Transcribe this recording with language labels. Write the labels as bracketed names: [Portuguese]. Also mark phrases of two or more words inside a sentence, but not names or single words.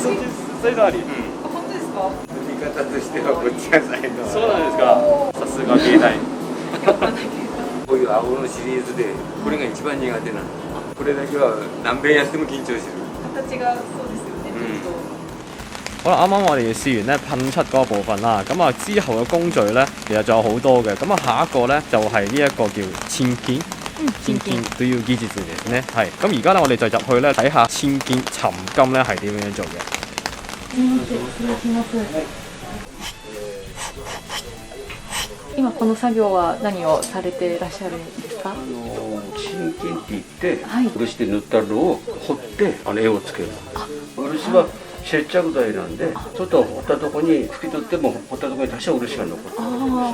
[Japanese] 才能あり。本当ですか？見方としてはこっちが才能。そうなんですか。さすが芸大。こういう青のシリーズでこれが一番苦手なの。これだけは何遍やっても緊張する。形がそうですよね。ちょっと。 [Cantonese] 好啦，啱啱我哋試完咧噴漆嗰部分啦，咁啊之後嘅工序咧，其實仲有好多嘅，咁啊下一個咧就係呢一個叫千片， 千肩都要 [Japanese] 技術ですね。 [Cantonese] 係。咁而家咧，我哋就入去咧睇下千肩沉金咧係點樣做嘅。 [Japanese] すみません、失礼します。今この作業は何をされていらっしゃるんですか？真金って言って、はい漆で塗ったのを彫って絵をつける。漆は接着剤なんで、ちょっと彫ったとこに拭き取っても彫ったとこに多少漆が残ってる。